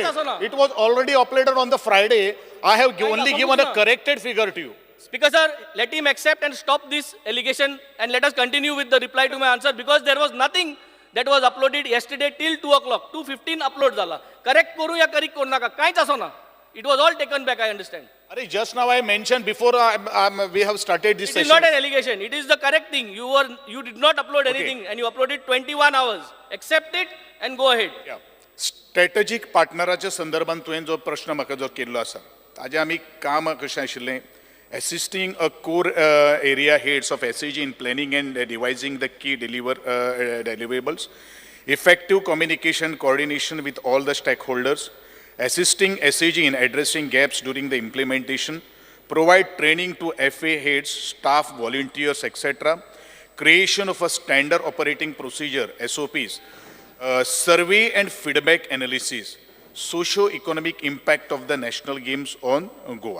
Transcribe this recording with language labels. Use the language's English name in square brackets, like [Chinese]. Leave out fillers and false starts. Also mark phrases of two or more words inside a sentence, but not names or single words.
[English] uploaded. It was already uploaded on the Friday. I have only given a corrected figure to you. Speaker sir, let him accept and stop this allegation and let us continue with the reply to my answer because there was nothing that was uploaded yesterday till 2 o'clock. [Konkani] 2:15 upload zala. Correct koru ya correct koru naka. Kainch aso na. [English] It was all taken back, I understand. Just now I mentioned before we have started this It session. is not an allegation. It is the correct thing. You did not upload anything and you uploaded 21 hours. Accept it and go ahead. [Konkani] स्ट्रॅटेजीक पार्टनराच्या संदर्भात तुवें जो प्रश्न म्हाका जो केल्लो आसा ताजें आमी काम कशें आशिल्लें [English] assisting a core area heads of SAG in planning and devising the key deliverables, effective communication coordination with all the stakeholders, assisting SAG in addressing gaps during the implementation, provide training to FA heads, staff, volunteers, etc., creation of a standard operating procedure, SOPs, survey and feedback analysis, socio-economic impact of the national games on Goa.